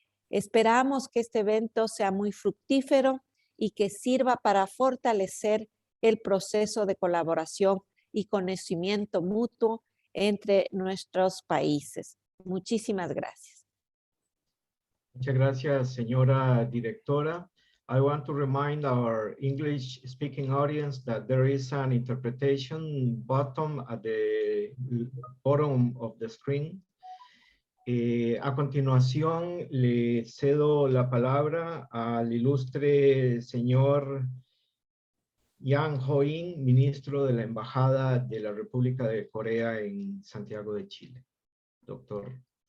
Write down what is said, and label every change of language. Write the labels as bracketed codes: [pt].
[es] Esperamos que este evento sea muy fructífero y que sirva para fortalecer el proceso de colaboración y conocimiento mutuo entre nuestros países. Muchísimas gracias. Muchas gracias, señora directora. [en] I want to remind our English-speaking audience that there is an interpretation button at the bottom of the screen. [es] A continuación, le cedo la palabra al ilustre señor Yang Ho-in, ministro de la Embajada de la República de Corea en Santiago de Chile. Doctor.